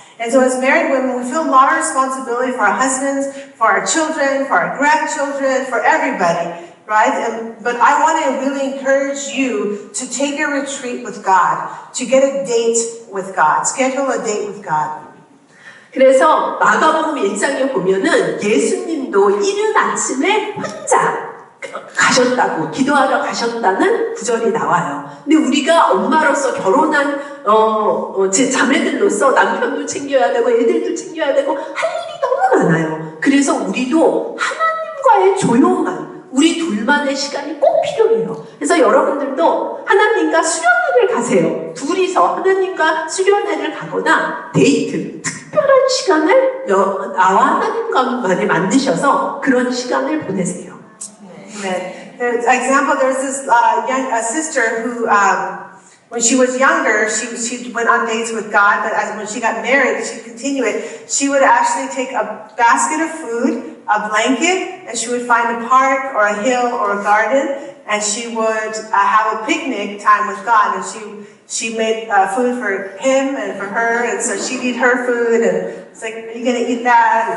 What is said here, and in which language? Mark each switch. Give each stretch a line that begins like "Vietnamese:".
English: And so as married women, we feel a lot of responsibility for our husbands, for our children, for our grandchildren, for everybody, right? But I want to really encourage you to take a retreat with God, to get a date with God, schedule a date with God.
Korean: 그래서 마가복음 1장에 보면은 예수님도 이른 아침에 혼자 가셨다고, 기도하러 가셨다는 구절이 나와요. 근데 우리가 엄마로서 결혼한 제 자매들로서 남편도 챙겨야 되고 애들도 챙겨야 되고 할 일이 너무 많아요. 그래서 우리도 하나님과의 조용한 우리 둘만의 시간이 꼭 필요해요. 그래서 여러분들도 하나님과 수련회를 가세요. 둘이서 하나님과 수련회를 가거나 데이트, 특별한 시간을 나와 하나님과만을 만드셔서 그런 시간을 보내세요.
English: Amen. There's example. There's this sister who, when she was younger, she went on dates with God. But when she got married, she continued it. She would actually take a basket of food, a blanket, and she would find a park or a hill or a garden, and she would have a picnic time with God. And she made food for him and for her, and so she'd eat her food, and it's like, are you gonna eat that?